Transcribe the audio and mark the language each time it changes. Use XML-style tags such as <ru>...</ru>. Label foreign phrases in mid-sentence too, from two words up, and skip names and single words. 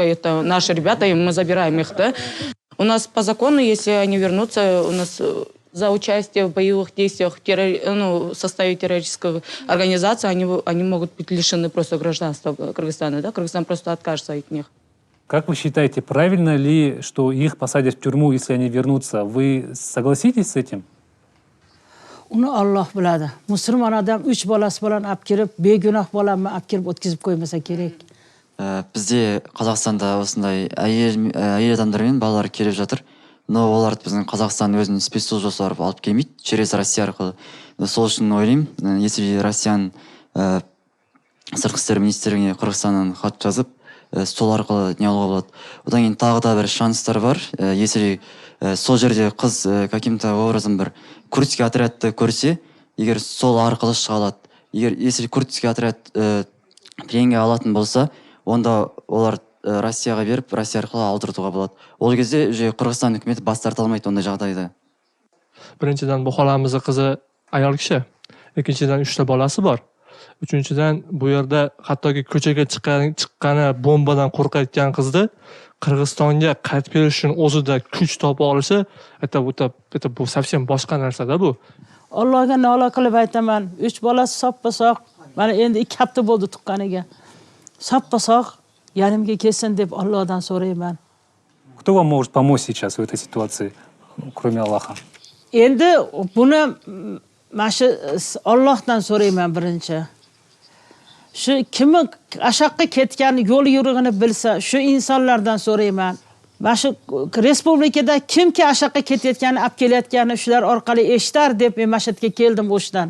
<ru>Это наши ребята, и мы забираем их, да. У нас по закону, если они вернутся, у нас за участие в боевых действиях в составе террористической организации, они могут быть лишены просто гражданства Кыргызстана, да. Кыргызстан просто откажется от них. Как вы считаете, правильно ли, что их посадят в тюрьму, если они вернутся? Вы согласитесь с этим?</ru> <uz>uni Alloh biladi. Musulmon odam 3 bolasi bilan olib kirib, begunoh bolamni olib kirib o'tkazib qo'ymasa kerak.</uz> <kk>Бізде Қазақстанда осындай әйел адамдармен балалар келіп жатыр. Но оларды біздің Қазақстан өзінің спецслужб жасап алып келмейді через Россия арқылы. Сол үшін ойлаймын, если Россияның сыртқы істер министрлігіне Қырғызстаннан хат жазып, сол арқылы не алуға болады. Одан кейін тағы да бір шанстар бар. Если сол жерде қыз</kk> <ru>каким-то образом</ru> <kk>бір курдский отрядты көрсе, егер сол арқылы шыға алады.</kk> <ru>Если курдский отряд</ru> <kk>пленге алатын болса, онда олар Россияға беріп, Россия арқылы алдыртуға болады. Ол кезде Қырғызстан үкіметі бас тарта алмайды ондай жағдайда.</kk> <uz>Birinchidan bu xolamizning qizi ayol kishi. Ikkinchidan 3 ta bolasi bor. Uchinchidan bu yerda hattoki ko'chaga chiqqani bombadan qo'rqayotgan qizni Qirg'izistonga qaytib kelish uchun o'zida kuch topa olishi, bu совсем boshqa narsa-da bu. Allohga nola qilib aytaman, 3 bolasi soppa-sog', mana endi 2 hafta bo'ldi tuqqaniga. Soppa-sog' yanimga kelsin deb Allohdan so'rayman.</uz> <ru>Кто вам может помочь сейчас в этой ситуации, кроме Аллаха?</ru> <uz>Endi buni mana Allohdan so'rayman birinchi. Shu kimni ashaqqa ketgan yo'l yurig'ini bilsa, shu insonlardan so'rayman. Mana shu respublikada kimki ashaqqa ketayotgani, olib kelayotgani shular orqali eshitar deb men mana shu yerga keldim o'shdan.</uz>